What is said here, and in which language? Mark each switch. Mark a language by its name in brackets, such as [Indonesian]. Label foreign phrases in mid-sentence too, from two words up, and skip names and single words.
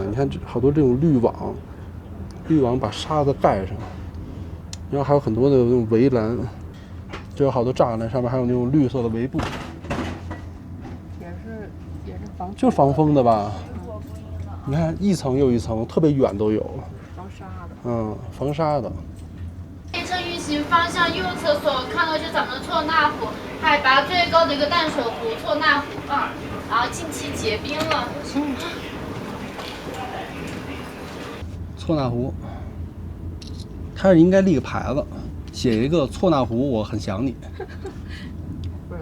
[Chinese] 你看好多這種濾網把沙子蓋上，然後還有很多的那種圍欄，就有好多柵欄，上面還有那種綠色的圍布。就是防風的吧？你看一層又一層，特別遠都有。防沙的。防沙的。列車運行方向右側所看到就是咱們的錯那湖，海拔最高的一個淡水湖錯那湖然後近期結冰了。錯那湖，它是應該立個牌子，寫一個錯那湖，我很想你。